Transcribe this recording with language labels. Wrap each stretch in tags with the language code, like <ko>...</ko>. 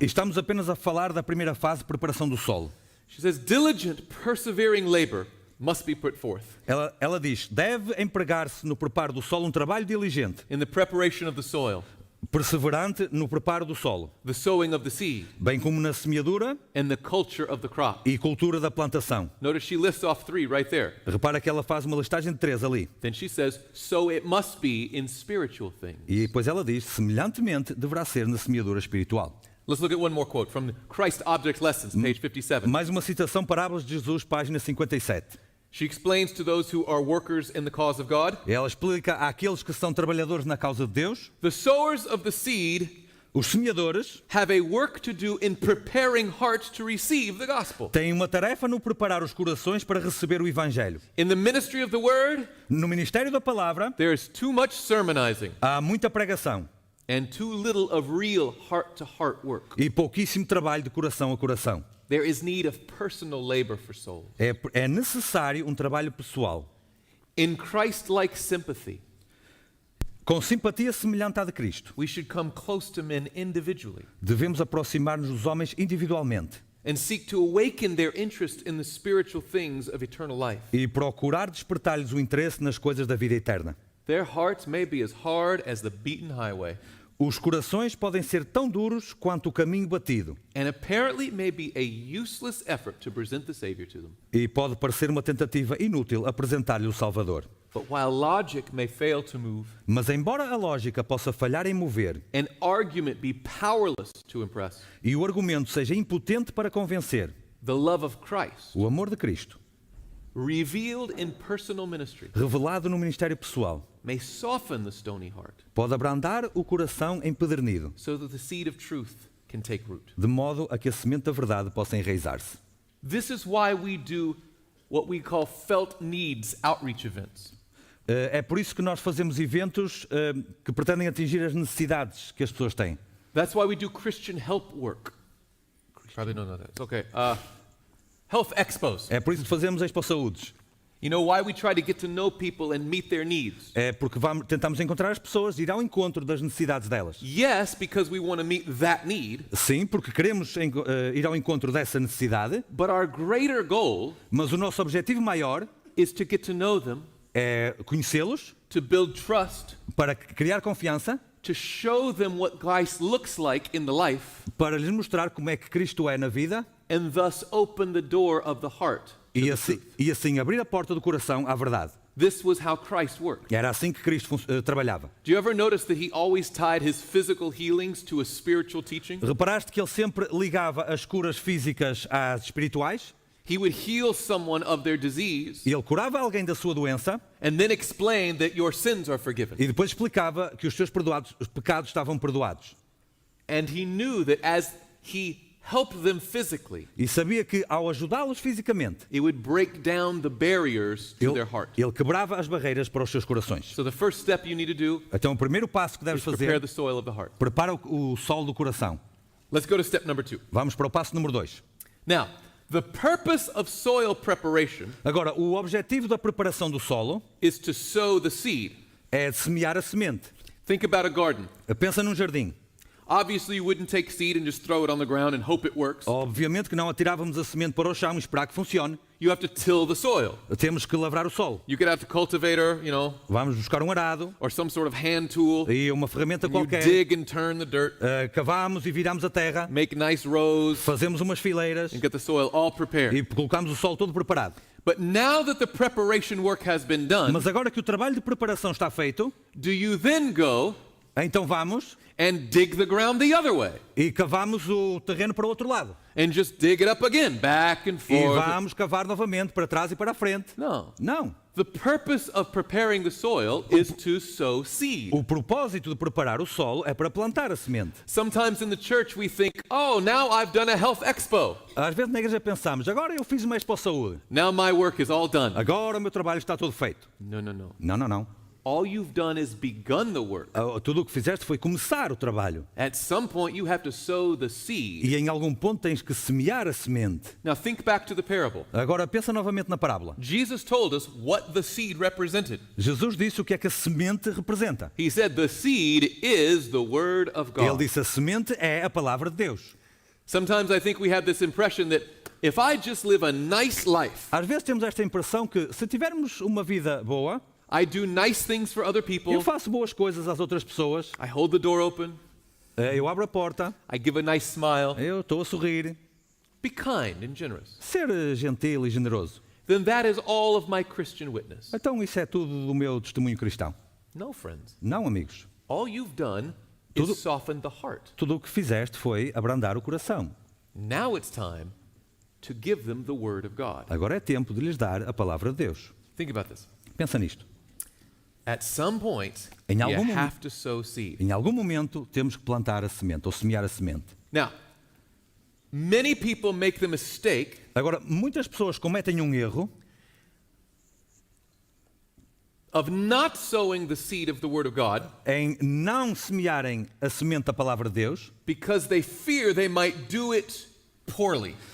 <pt>E estamos apenas a falar da primeira fase de preparação do solo.</pt> <en>She says, diligent, persevering labor must be put forth</en> <pt>Ela diz, deve empregar-se no preparo do solo um trabalho diligente,</pt> <en>in the preparation of the soil,</en> <pt>perseverante no preparo do solo,</pt> <en>the sowing of the seed,</en> <pt>bem como na semeadura</pt> <en>and the culture of the crop.</en> <pt>e cultura da plantação.</pt> <en>Notice she lists off 3 right there.</en> <pt>Repara que ela faz uma listagem de 3 ali.</pt> <en>Then she says, so it must be in spiritual things.</en> <pt>E depois ela diz, semelhantemente deverá ser na semeadura espiritual.</pt> <en>Let's look at one more quote from the Christ Object Lessons, page 57.</en> <pt>Mais uma citação, Parábolas de Jesus, página 57.</pt> <en>She explains to those who are workers in the cause of God,</en> <pt>Ela explica àqueles que são trabalhadores na causa de Deus,</pt> <en>the sowers of the seed</en> <pt>os semeadores</pt> <en>have a work to do in preparing hearts to receive the gospel.</en> <pt>têm uma tarefa no preparar os corações para receber o Evangelho.</pt> <en>In the ministry of the word,</en> <pt>No ministério da palavra,</pt> <en>there is too much sermonizing</en> <pt>há muita pregação</pt> <en>and too little of real heart-to-heart work.</en> <pt>e pouquíssimo trabalho de coração a coração.</pt> <en>there is need of personal labor for souls.</en> <pt>É necessário um trabalho pessoal,</pt> <en>In Christ-like sympathy,</en> <pt>com simpatia semelhante à de Cristo.</pt> <en>we should come close to men individually</en> <pt>Devemos aproximar-nos dos homens individualmente</pt> <en>and seek to awaken their interest in the spiritual things of eternal life.</en> <pt>e procurar despertar-lhes o interesse nas coisas da vida eterna.</pt> <en>Their hearts may be as hard as the beaten highway,</en> <pt>Os corações podem ser tão duros quanto o caminho batido</pt> <en>and apparently may be a useless effort to present the Savior to them.</en> <pt>e pode parecer uma tentativa inútil apresentar-lhe o Salvador.</pt> <en>But while logic may fail to move,</en> <pt>Mas embora a lógica possa falhar em mover</pt> <en>and argument be powerless to impress,</en> <pt>e o argumento seja impotente para convencer,</pt> <en>the love of Christ,</en> <pt>o amor de Cristo,</pt> <en>revealed in personal ministry,</en> <pt>revelado no ministério pessoal,</pt> <en>may soften the stony heart</en> <pt>pode abrandar o coração empedernido,</pt> <en>so that the seed of truth can take root.</en> <pt>de modo a que a semente da verdade possa enraizar-se.</pt> <en>This is why we do what we call felt needs outreach events.</en> <pt>É por isso que nós fazemos eventos que pretendem atingir as necessidades que as pessoas têm.</pt> <en>That's why we do Christian help work. Probably don't know that. It's okay. Health expos.</en> <pt>É por isso que fazemos Expo Saúdes.</pt> <en>You know why we try to get to know people and meet their needs?</en> <pt>É porque tentamos encontrar as pessoas, ir ao encontro das necessidades delas.</pt> <en>Yes, because we want to meet that need,</en> <pt>Sim, porque queremos ir ao encontro dessa necessidade,</pt> <en>but our greater goal</en> <pt>mas o nosso objetivo maior</pt> <en>is to get to know them,</en> <pt>é conhecê-los,</pt> <en>to build trust,</en> <pt>para criar confiança,</pt> <en>to show them what Christ looks like in the life,</en> <pt>para lhes mostrar como é que Cristo é na vida</pt> <en>and thus open the door of the heart.</en> <pt>e assim abrir a porta do coração à verdade.</pt> <en>This was how Christ worked.</en> <pt>Era assim que Cristo trabalhava.</pt> <en>Do you ever notice that he always tied his physical healings to a spiritual teaching?</en> <pt>Reparaste que ele sempre ligava as curas físicas às espirituais?</pt> <en>He would heal someone of their disease</en> <pt>Ele curava alguém da sua doença</pt> <en>and then explain that your sins are forgiven.</en> <pt>e depois explicava que os seus pecados estavam perdoados.</pt> <en>And he knew that as he helped them physically,</en> <pt>E sabia que ao ajudá-los fisicamente,</pt> <en>it would break down the barriers to their heart.</en> <pt>ele quebrava as barreiras para os seus corações.</pt> <en>So the first step you need to do</en> <pt>Então o primeiro passo que deves</pt> <en>is prepare</en> <pt>fazer,</pt> <en>the soil of the heart.</en> <pt>prepara o solo do coração.</pt> <en>Let's go to step number 2.</en> <pt>Vamos para o passo número 2.</pt> <en>Now, the purpose of soil preparation</en> <pt>Agora, o objetivo da preparação do solo</pt> <en>is to sow the seed.</en> <pt>é de semear a semente.</pt> <en>Think about a garden.</en> <pt>Pensa num jardim.</pt> <en>Obviously, you wouldn't take seed and just throw it on the ground and hope it works.</en> <pt>Obviamente que não atirávamos a semente para o chão e esperar que funcione.</pt> <en>You have to till the soil.</en> <pt>Temos que lavrar o solo.</pt> <en>You could have a cultivator,</en> <pt>Vamos buscar um arado</pt> <en>or some sort of hand tool.</en> <pt>e uma ferramenta</pt> <en>You</en> <pt>qualquer.</pt> <en>dig and turn the dirt,</en> <pt>Cavamos e viramos a terra.</pt> <en>make nice rows,</en> <pt>Fazemos umas fileiras</pt> <en>and get the soil all prepared.</en> <pt>e colocamos o solo todo preparado.</pt> <en>But now that the preparation work has been done,</en> <pt>Mas agora que o trabalho de preparação está feito,</pt> <en>do you then go</en> <pt>então vamos</pt> <en>and dig the ground the other way?</en> <pt>e cavamos o terreno para o outro lado.</pt> <en>And just dig it up again, back and</en> <pt>E</pt> <en>forth?</en> <pt>vamos cavar novamente para trás e para a frente.</pt> <en>No.</en> <pt>Não.</pt> <en>The purpose of preparing the soil is to sow seed.</en> <pt>O propósito de preparar o solo é para plantar a semente.</pt> <en>Sometimes in the church we think, oh, now I've done a health expo.</en> <pt>Às vezes na igreja pensamos, agora eu fiz uma Expo Saúde.</pt> <en>Now my work is all done.</en> <pt>Agora o meu trabalho está todo feito.</pt> <en>No, no, no.</en> <pt>Não, não, não.</pt> <en>All you've done is begun the work.</en> <pt>Tudo o que fizeste foi começar o trabalho.</pt> <en>At some point you have to sow the seed.</en> <pt>E em algum ponto tens que semear a semente.</pt> <en>Now think back to the parable.</en> <pt>Agora pensa novamente na parábola.</pt> <en>Jesus told us what the seed represented.</en> <pt>Jesus disse o que é que a semente representa.</pt> <en>He said the seed is the word of</en> <pt>Ele</pt> <en>God.</en> <pt>disse a semente é a palavra de Deus.</pt> <en>Sometimes I think we have this impression that if I just live a nice life,</en> <pt>Às vezes temos esta impressão que se tivermos uma vida boa,</pt> <en>I do nice things for other</en> <pt>eu</pt> <en>people,</en> <pt>faço boas coisas às outras pessoas,</pt> <en>I hold the door open,</en> <pt>eu abro a porta,</pt> <en>I give a nice smile,</en> <pt>eu estou a sorrir,</pt> <en>be kind and generous,</en> <pt>ser gentil e generoso.</pt> <en>then that is all of my Christian witness.</en> <pt>Então isso é tudo do meu testemunho cristão.</pt> <en>No, friends.</en> <pt>Não, amigos.</pt> <en>All you've done</en> <pt>Tudo-</pt> <en>is soften the heart.</en> <pt>Tudo o que fizeste foi abrandar o coração.</pt> <en>Now it's time to give them the word of God.</en> <pt>Agora é tempo de lhes dar a palavra de Deus.</pt> <en>Think about this.</en> <pt>Pensa nisto.</pt> <en>At some point,</en> <pt>Em</pt> <en>you</en> <pt>algum momento-</pt> <en>have to sow seed.</en> <pt>Em algum momento temos que plantar a semente ou semear a semente.</pt> <en>Now, many people make the mistake</en> <pt>Agora, muitas pessoas cometem um erro</pt> <en>of not sowing the seed of the word of God</en> <pt>em não semearem a semente da palavra de Deus,</pt> <en>because they fear they might do it poorly.</en>